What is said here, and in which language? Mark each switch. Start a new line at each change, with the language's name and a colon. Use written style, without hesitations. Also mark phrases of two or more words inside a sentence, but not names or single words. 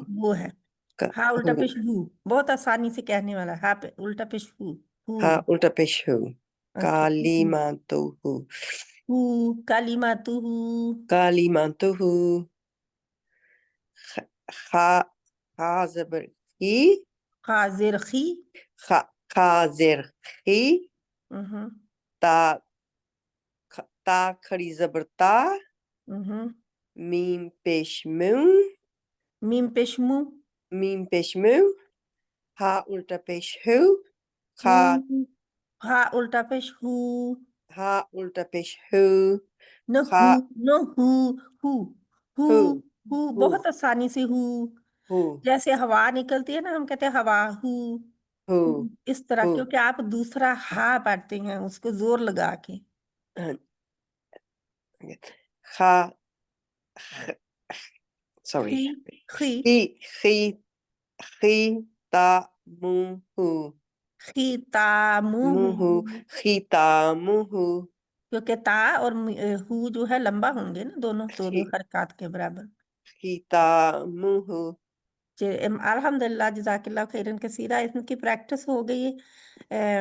Urdu: وہ ہے. ہا الٹا ہو پیش ہو بہت آسانی سے کہنے والا. ہا الٹا پیش ہو. ہا الٹا پیش ہو، اوکے. کالیما تو ہو، ہو کالیماتو ہو. کالیما تو ہو. خا زبر خی، حاضر خی. خا زیر خی، تا کھڑی زبر تا، میم پیش مو، میم پیش مو. میم پیش مو، ہا الٹا پیش ہو، ہا الٹا پیش ہو. ہا الٹا پیش ہو، نہ خا ہو نہ ہو. ہو ہو ہو ہو ہو بہت آسانی سے ہو. ہو جیسے ہوا نکلتی ہے نا، ہم کہتے ہیں ہوا ہو. ہو اس طرح، ہو. کیونکہ آپ دوسرا ہا پڑھتے ہیں اس کو زور لگا کے. خا سوری خی خی خی خی تا مو ہو، ختامہ. منہ ہو، ختامہ ہو. کیونکہ تا اور ہو جو ہے لمبا ہوں گے نا، دونوں حرکات کے برابر. ختامہ ہو.
Arabic: الحمدللہ جزاک اللہ خیرن کثیرہ.
Urdu: ان کی پریکٹس ہو گئی ہے.